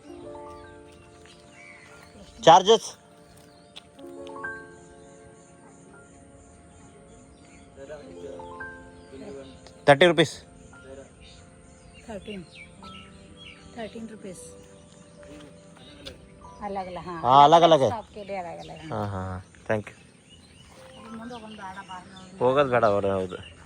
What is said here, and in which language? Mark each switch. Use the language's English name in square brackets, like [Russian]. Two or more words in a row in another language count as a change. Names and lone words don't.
[Kannada] ಚಾರ್ಜಸ್ ₹30. [Hindi] 13 रुपीस अलग अलग. हाँ हाँ, अलग अलग है. आपके लिए अलग अलग. [Kannada] ಹಾಂ ಹಾಂ, [English] thank you. [Kannada] ಮುಂದೆ ಒಂದು ಬೇಡ ಬಾಳ ಹೋಗೋದು ಬೇಡ ಅವ್ರ. ಹೌದು.